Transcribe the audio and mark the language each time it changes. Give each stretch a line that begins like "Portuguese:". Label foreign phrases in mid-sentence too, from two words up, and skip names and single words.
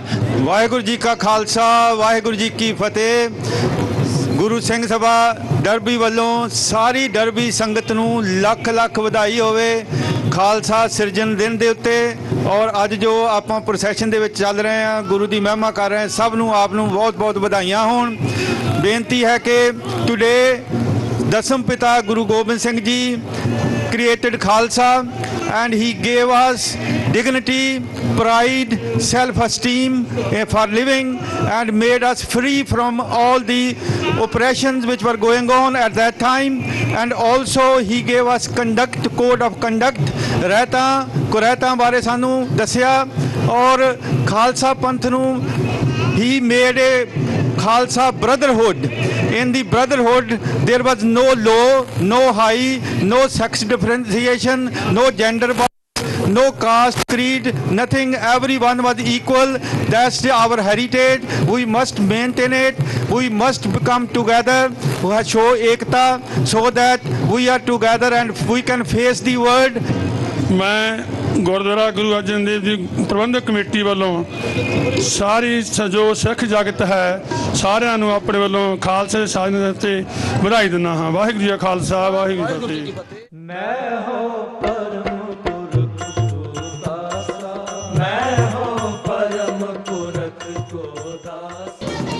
Punjabi: ਵਾਹਿਗੁਰੂ ਜੀ ਕਾ ਖਾਲਸਾ ਵਾਹਿਗੁਰੂ ਜੀ ਕੀ ਫਤਿਹ ਗੁਰੂ ਸਿੰਘ ਸਭਾ ਡਰਬੀ ਵੱਲੋਂ ਸਾਰੀ ਡਰਬੀ ਸੰਗਤ ਨੂੰ ਲੱਖ ਲੱਖ ਵਧਾਈ ਹੋਵੇ ਖਾਲਸਾ ਸਿਰਜਣ ਦਿਨ ਦੇ ਉੱਤੇ ਔਰ ਅੱਜ ਜੋ ਆਪਾਂ ਪ੍ਰੋਸੈਸ਼ਨ ਦੇ ਵਿੱਚ ਚੱਲ ਰਹੇ ਹਾਂ ਗੁਰੂ ਦੀ ਮਹਿਮਾ ਕਰ ਰਹੇ ਹਾਂ ਸਭ ਨੂੰ ਆਪ ਨੂੰ ਬਹੁਤ ਬਹੁਤ ਵਧਾਈਆਂ ਹੋਣ ਬੇਨਤੀ ਹੈ ਕਿ ਟੁਡੇ ਦਸਮ ਪਿਤਾ ਗੁਰੂ ਗੋਬਿੰਦ ਸਿੰਘ ਜੀ
English: created Khalsa and he gave us dignity, pride, self-esteem for living and made us free from all the oppressions which were going on at that time and also he gave us code of conduct
Punjabi: ਕੁਰੈਤਾਂ ਬਾਰੇ ਸਾਨੂੰ ਦੱਸਿਆ ਔਰ ਖਾਲਸਾ ਪੰਥ ਨੂੰ
English: he made a Khalsa brotherhood. In the brotherhood, there was no low, no high, no sex differentiation, no gender bias, no caste, creed, nothing. Everyone was equal. That's our heritage. We must maintain it. We must come together, show ekta, so that we are together and we can face the world.
Punjabi: ਮੈਂ ਗੁਰਦੁਆਰਾ ਗੁਰੂ ਅਰਜਨ ਦੇਵ ਜੀ ਪ੍ਰਬੰਧਕ ਕਮੇਟੀ ਵੱਲੋਂ ਸਾਰੀ ਜੋ ਸਿੱਖ ਜਗਤ ਹੈ ਸਾਰਿਆਂ ਨੂੰ ਆਪਣੇ ਵੱਲੋਂ ਖਾਲਸੇ ਦੇ ਸਾਜਨ ਤੇ ਵਧਾਈ ਦਿੰਦਾ ਹਾਂ। ਵਾਹਿਗੁਰੂ ਜੀ ਕਾ ਖਾਲਸਾ, ਵਾਹਿਗੁਰੂ ਜੀ ਕੀ ਫਤਿਹ।
Braj: ਮੈਂ ਹੋ ਪਰਮ ਪੁਰਖ ਕੋ ਦਾਸਾ, ਮੈਂ ਹੋ ਪਰਮ ਪੁਰਖ ਕੋ ਦਾਸਾ।